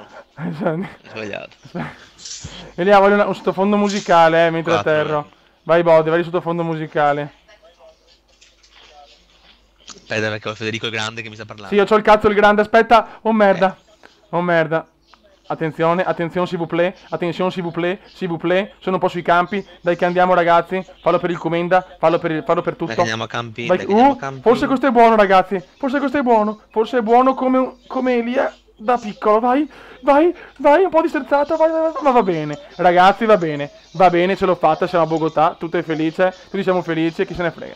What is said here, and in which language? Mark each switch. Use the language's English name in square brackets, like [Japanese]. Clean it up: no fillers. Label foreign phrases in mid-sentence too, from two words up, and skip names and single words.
[Italian] Hai sbagliato. Elia, voglio un sottofondo musicale, mentre 4, atterro. Vai Bode, vai di sottofondo musicale. Aspetta, perché ho Federico il Grande che mi sta parlando. Sì, io c'ho il cazzo il grande, aspetta. Oh merda. Oh merda. Attenzione, [French] s'il vous plaît, attenzione s'il vous plaît, [Italian] sono un po' sui campi, dai che andiamo ragazzi, fallo per il Comenda, fallo per tutto. Dai che andiamo a campi, Vai, forse questo è buono ragazzi, forse questo è buono come Elia da piccolo, vai, un po' di sterzata, vai, ma va bene, ragazzi va bene, ce l'ho fatta, siamo a Bogotà, tutto è felice, tutti siamo felici, chi se ne frega.